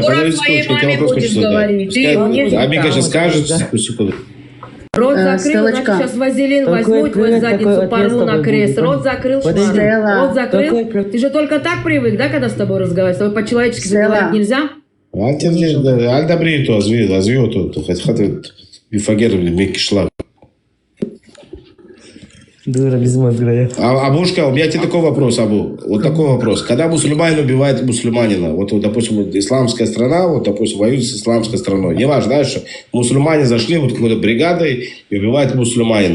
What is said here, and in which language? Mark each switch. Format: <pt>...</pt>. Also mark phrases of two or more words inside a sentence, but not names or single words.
<ru>Дура подожди своей секундочку, я маме вопрос будешь хочу задать. говорить. Ты мне Абика там. сейчас скажет, секунду. Рот закрыл, Стеллочка. значит, сейчас вазелин Какой возьму и твою привет, задницу какой порву ответ на тобой крест. будет? Рот закрыл, Подожди. шмара. Рот Какой закрыл. привет? Ты же только так привык, да, когда с тобой разговаривать? С тобой по-человечески Стелла. говорить нельзя?</ru> <he>אל תדברי איתו, עזבי אותו. חתיכת מפגר מקשלה.</he> <ru>Дура без мозга. Абушка, у меня тебе такой вопрос, Абу. Вот такой вопрос. Когда мусульманин убивает мусульманина, вот, допустим, исламская страна, вот, допустим, воюет с исламской страной. Не важно, да, что мусульмане зашли вот какой-то бригадой и убивают мусульманина.</ru>